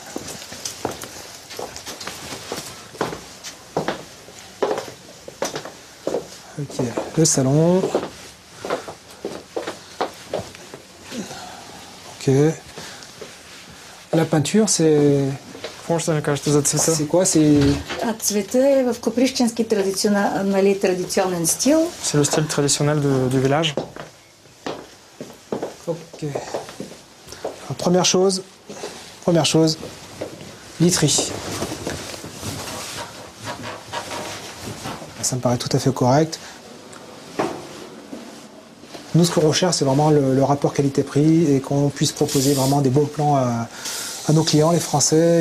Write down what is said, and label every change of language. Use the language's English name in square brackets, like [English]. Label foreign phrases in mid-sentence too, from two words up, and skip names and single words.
[French] Ok, le salon. Ok. La peinture, c'est... C'est quoi? C'est... [Bulgarian] Цвета е в коприщенски традиционен стил. [French] C'est le style traditionnel du village. Ok. Alors, première chose, literie. Ça me paraît tout à fait correct. Nous, ce qu'on recherche, c'est vraiment le rapport qualité-prix et qu'on puisse proposer vraiment des bons plans à nos clients, les Français.